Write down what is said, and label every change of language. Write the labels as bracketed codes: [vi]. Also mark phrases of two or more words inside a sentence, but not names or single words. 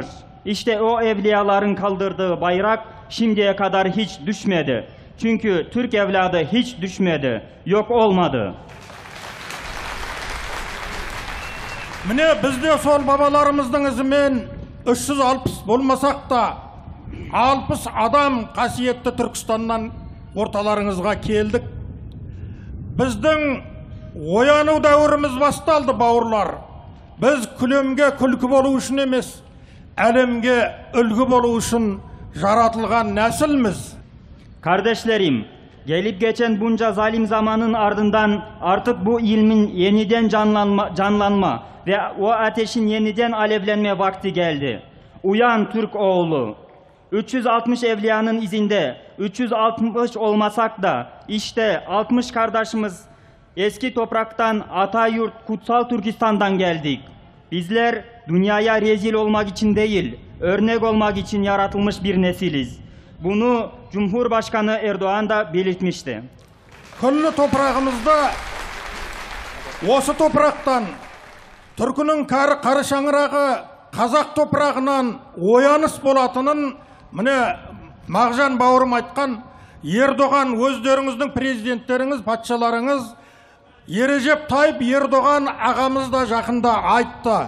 [tr] İşte o evliyaların kaldırdığı bayrak şimdiye kadar hiç düşmedi. Çünkü Türk evladı hiç düşmedi, yok olmadı. [kk] Mine bizde sol babalarımızın izimen 360 bolmasak da 60 adam қасиетті Түркістаннан орталарыңызға келдік. Біздің ояну дәуіріміз басталды, бауырлар. Біз күлемге күлкі болу үшін емес, әлемге үлгі болу үшін жаратылған нәсілміз. [tr] Kardeşlerim, gelip geçen bunca zalim zamanın ardından artık bu ilmin yeniden canlanma ve o ateşin yeniden alevlenme vakti geldi. Uyan Türk oğlu. 360 evliyanın izinde 360 olmasak da işte 60 kardeşimiz eski topraktan Atayurt Kutsal Türkistan'dan geldik. Bizler dünyaya rezil olmak için değil, örnek olmak için yaratılmış bir nesiliz. Bunu Cumhurbaşkanı Erdoğan da belirtmişti. [kk] Күллі топырағымызда осы топырақтан түркінің қары шаңырағы қазақ топырағынан ояныс болатынын міне Мағжан бауырым айтқан, Ердоған өздеріңіздің президенттеріңіз, патшаларыңыз Ережеп Тайып Ердоған ағамыз да жақында айтты.